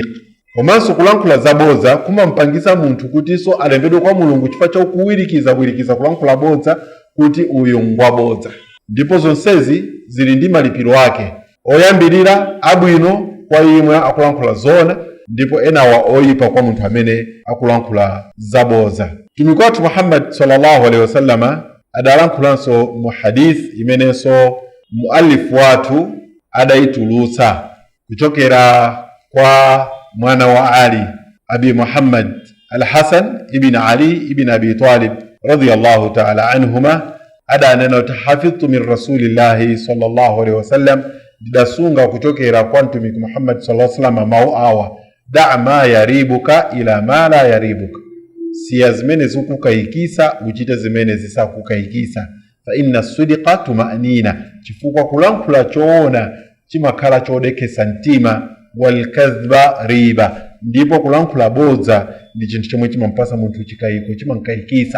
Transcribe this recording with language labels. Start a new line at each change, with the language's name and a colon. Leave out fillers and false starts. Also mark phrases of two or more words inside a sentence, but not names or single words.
Nyanja: Komanso kulankhula zabodza kumampangisa munthu kuti so alembedwe kwa Mulungu chifukwa cha kuwirikiza kulankhula bodza kuti uyu ngwabodza. Ndipo zonsezi zili ndi malipiro ake, oyambirira abwino kwa imwe akulankhula zoona, ndipo enawa oyipa kwa munthu amene akulankhula zabodza. Mtumiki wathu Muhammad
Arabic: صلى الله عليه وسلم
Nyanja: adalankhulanso mu hadith imenenso muallifu wathu adayitulutsa kuchokera kwa mwana wa Ali, Abi Muhammad al-Hasan ibn Ali ibn Abi Talib
Arabic: رضي الله تعالى عنهما,
Nyanja: adanena
Arabic: حفظت من رسول الله صلى الله عليه وسلم,
Nyanja: didasunga kuchokera kwa mtumiki Muhammad
Arabic: صلى الله عليه وسلم
Nyanja: mau awa:
Arabic: دع ما يريبك إلى ما لا يريبك,
Nyanja: siya zimene zikukayikisa uchite zimene zisakukayikisa.
Arabic: فإن الصدق طمأنينة,
Nyanja: chifukwa kulankhula choona chimakhala chodekesa mtima.
Arabic: والكذب ريبة,
Nyanja: ndipo kulankhula bodza ndi chinthu chomwe chimampasa munthu chikayiko, chimankayikisa.